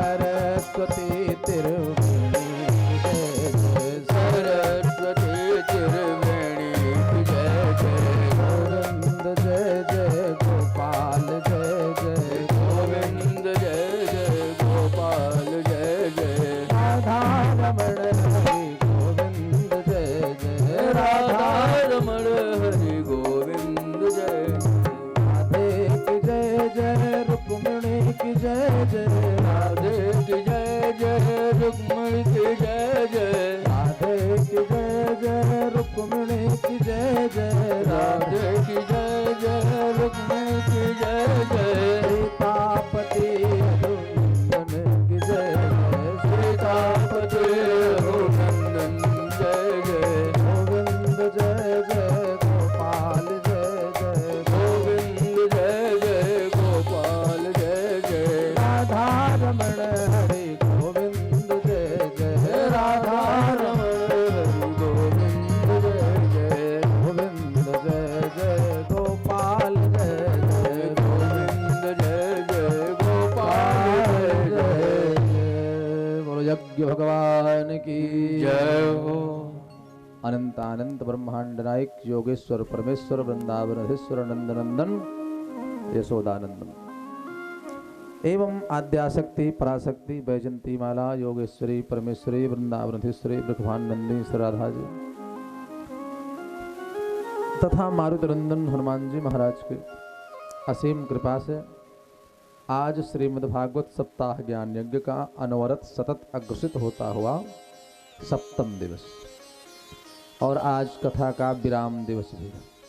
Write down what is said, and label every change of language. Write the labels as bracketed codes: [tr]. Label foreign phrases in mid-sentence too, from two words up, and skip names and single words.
[hi] सरस्वती तिरुवेणी की जय जय सरस्वती तिरुवेणी की जय जय गोविंद जय जय गोपाल जय जय गोविंद जय जय गोपाल जय जय राधा रमण हरि गोविंद जय जय राधा रमण हरि गोविंद जय राधे की जय जय रुक्मिणी की जय जय राधे की जय जय रुक्मिणी की जय जय राधे की जय जय रुक्मिणी की जय जय राधे की जय जय रुक्मिणी की जय जय सीतापति रघुनंदन की जय जय सीतापति रघुनंदन जय जय गोविंद जय जय गोपाल जय जय गोविंद जय जय गोपाल जय जय राधा रमण हरि गोविंद जय जय राधा रमण हरि गोविंद जय जय गोविंद जय जय गोपाल जय जय गोविंद जय जय गोपाल जय जय बोलो यज्ञ भगवान की जय हो। अनंत अनंत ब्रह्मांड नायक योगेश्वर परमेश्वर वृंदावनधीश्वर नंदनंदन यशोदानंदन एवं आद्याशक्ति पराशक्ति वैजंती माला योगेश्वरी परमेश्वरी वृंदावनधीश्वरी ब्रह्मांड नंदिनी श्री राधा जी तथा मारुति नंदन हनुमान जी महाराज के असीम कृपा से आज श्रीमद् भागवत सप्ताह ज्ञान यज्ञ का अनवरत सतत अग्रसित होता हुआ सप्तम दिवस और आज कथा का विराम दिवस भी है।